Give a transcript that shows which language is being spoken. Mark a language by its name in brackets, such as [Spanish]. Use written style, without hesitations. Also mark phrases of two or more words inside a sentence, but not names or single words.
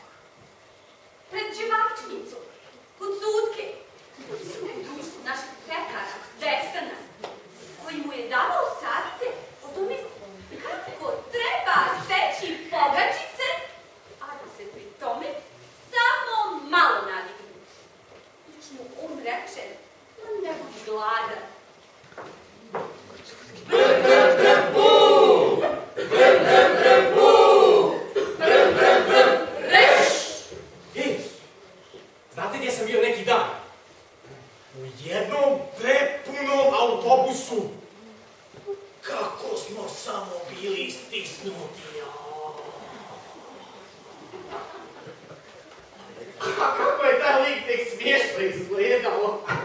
[Bosnian] Pred dževačnicu, kod sutke, u društvu našeg pekara, Destana, koji mu je davao savjete o tome kako treba steći pogačice, a da se pri tome samo malo nadignu. Lično on reče, ne budi gladan. Brem, brem, brem, bu! Brem, brem, brem, bu! Brem, brem, brem, reš! Ej, znate gdje sam bio neki dan? U jednom prepunom autobusu. Kako smo samo bili stisnuti. A kako je taj lik tek smiješno izgledalo.